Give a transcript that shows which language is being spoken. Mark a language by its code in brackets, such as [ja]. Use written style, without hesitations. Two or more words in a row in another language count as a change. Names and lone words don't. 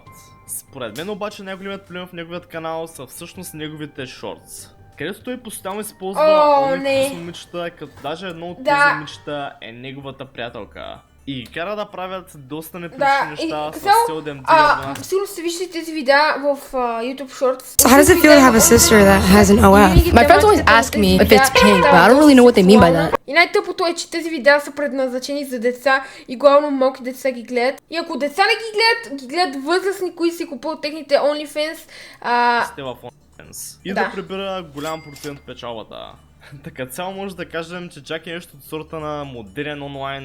[bg] Според мен обаче най-големият проблем в неговият канал са всъщност неговите шортс. Където той постоянно използва онези момичета, като даже едно от тези момичета е неговата приятелка. И кара да правят доста неприлични неща с цел да им дигат на... Сигурно сте виждате тези видеа в YouTube Shorts. [en] So how does it feel to have a sister that has an OF? My friends always ask me if it's pink, but I don't really know what they mean by that. [bg] И най-тъпото е, че тези видеа са предназначени за деца и главно малки деца ги гледат. И ако деца не ги гледат възрастни, които си купуват техните OnlyFans. Сте в OnlyFans. И да прибира голям процент печалбата. Така цяло може да кажем, че Джак е нещо от сорта на модерен онлайн.